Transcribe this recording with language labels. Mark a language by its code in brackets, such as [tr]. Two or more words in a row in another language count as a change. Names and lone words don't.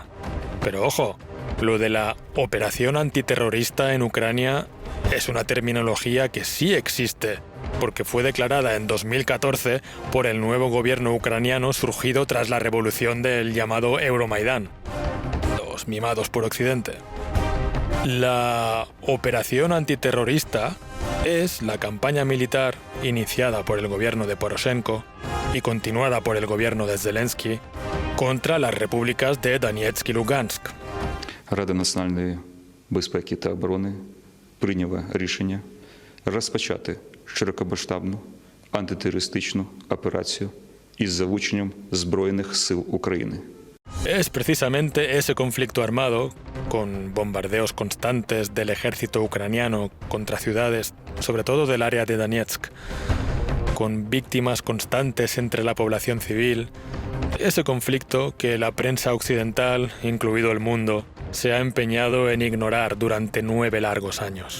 [es] Pero ojo, lo de la operación antiterrorista en Ucrania es una terminología que sí existe, porque fue declarada en 2014 por el nuevo gobierno ucraniano surgido tras la revolución del llamado Euromaidán, los mimados por Occidente. La operación antiterrorista es la campaña militar iniciada por el gobierno de Poroshenko y continuada por el gobierno de Zelensky contra las repúblicas de Donetsk y Lugansk. [uk] Рада національної безпеки та оборони прийняла рішення розпочати широкомасштабну антитерористичну операцію із залученням Збройних сил України. [es] Es precisamente ese conflicto armado, con bombardeos constantes del ejército ucraniano contra ciudades, sobre todo del área de Donetsk, con víctimas constantes entre la población civil, ese conflicto que la prensa occidental, incluido el mundo, se ha empeñado en ignorar durante 9 largos años.